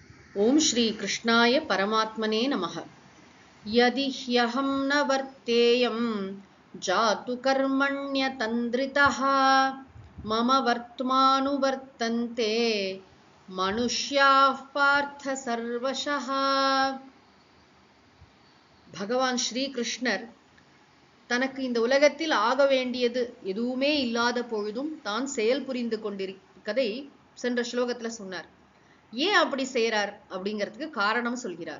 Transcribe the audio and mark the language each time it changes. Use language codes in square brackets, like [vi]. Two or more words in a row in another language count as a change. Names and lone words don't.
[sa] ओम श्री कृष्णाय परमात्मने नमः। यदि ह्यहं न वर्तेयं जातु कर्मण्यतन्द्रितः मम वर्त्मानुवर्तन्ते मनुष्याः पार्थ सर्वशः। [ta] பகவான் ஸ்ரீ கிருஷ்ணர் தனக்கு இந்த உலகத்தில் ஆக வேண்டியது எதுவுமே இல்லாத பொழுதும் தான் செயல் புரிந்து கொண்டிருக்கதை சென்ற ஸ்லோகத்துல சொன்னார். ஏன் அப்படி செய்யறார் அப்படிங்கிறதுக்கு காரணம் சொல்கிறார்.